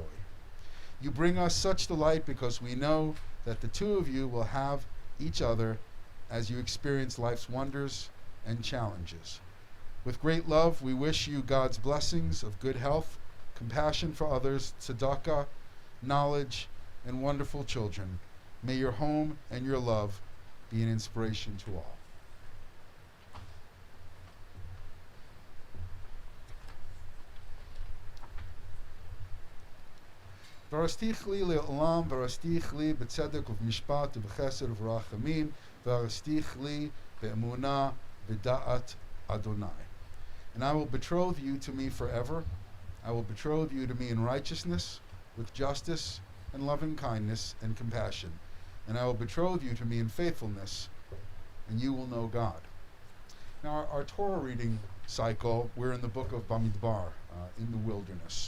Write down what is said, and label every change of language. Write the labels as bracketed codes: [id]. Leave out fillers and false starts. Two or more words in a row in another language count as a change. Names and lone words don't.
[en] You bring us such delight because we know that the two of you will have each other as you experience life's wonders and challenges. With great love, we wish you God's blessings of good health, compassion for others, tzedakah, knowledge, and wonderful children. May your home and your love be an inspiration to all. [he] וארשתיך לי לעולם, וארשתיך לי בצדק ובמשפט ובחסד וברחמים, וארשתיך לי באמונה ודעת אדני. [en] And I will betroth you to me forever. I will betroth you to me in righteousness, with justice and loving kindness and compassion. And I will betroth you to me in faithfulness, and you will know God. Now, our Torah reading cycle, we're in the book of Bamidbar, in the wilderness.